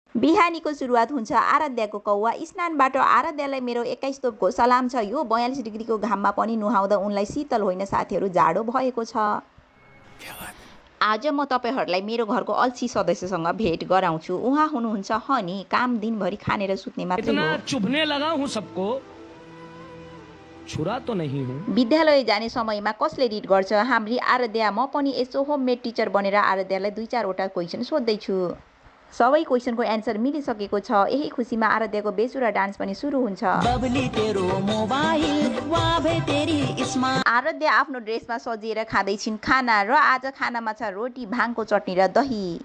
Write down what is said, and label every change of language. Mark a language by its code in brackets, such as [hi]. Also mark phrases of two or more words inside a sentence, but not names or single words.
[ne] बिहानीको सुरुवात हुन्छ आराध्याको कौवा स्नानबाट। आराध्यालाई मेरो 21 तोपको सलाम छ। यो 42 डिग्रीको घाममा पनि नुहाउँदा उनलाई शीतल होइन साथीहरू, जाडो भएको छ। आज म तपाईहरुलाई मेरो घरको अल्छी सदस्यसँग भेट गराउँछु। उहाँ हुनुहुन्छ हनी, काम दिनभरि खानेर सुत्ने मात्रै हो। [hi] चुभने लगा हूं सबको, छुरा तो नहीं हूं। [ne] विद्यालय जाने समयमा कसले रिड गर्छ? हाम्री आराध्या। म पनि यसो [en] homemade teacher [ne] बनेर आराध्यालाई 2-4 वटा क्वेशन सोध्दै छु। सबै क्वेशनको एन्सर मिलिसकेको छ। यही खुसीमा आराध्याको बेसुरा डान्स पनि सुरु हुन्छ। आराध्या आफ्नो ड्रेसमा सजिएर खाँदैछिन् खाना, र आज खानामा छ रोटी, भाङको चटनी र दही।